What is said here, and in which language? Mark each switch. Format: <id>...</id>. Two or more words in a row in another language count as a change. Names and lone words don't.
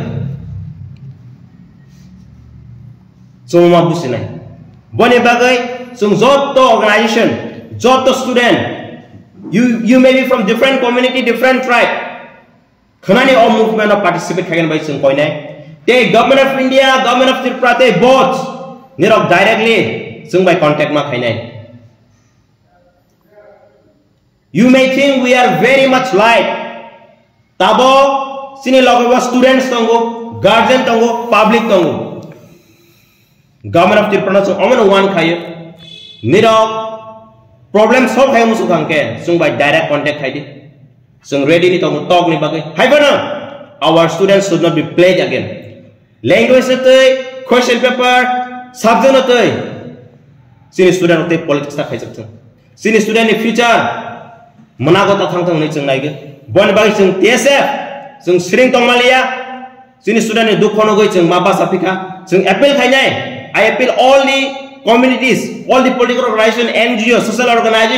<trp>so ma busina bone bagai sung joto organization joto student</trp> <en>you may be from different community different tribe</en> <trp>khanani</trp> <en>all movement of participate</en> <trp>khagen bai sung koi nai te government of India government of Tripura te both nirok directly sung bai contact ma khai nai</trp> <en>you may think we are very much like</en> <trp>tabo sini logo students tongo guardian tongo public tongo government of Tripura so amon one khaye nirok problem solve khaye musu khangke sung</trp> <en>by direct contact</en> <trp>khaide sung ready ni tong talk ni bagai haibana</trp> <en>our students should not be played again language</en> <trp>te</trp> <en>question paper subject</en> <trp>te sini student te politics ta khai sakthang sini student ni future manago ta thang thang nei chung naige bon bagai sung TSF sung sring tongmalia sini student ni dukh khono goi chung maba sapika sung appeal khai nai</trp> <en>I appeal all the communities, all the political organizations, NGOs, social organizations.</en>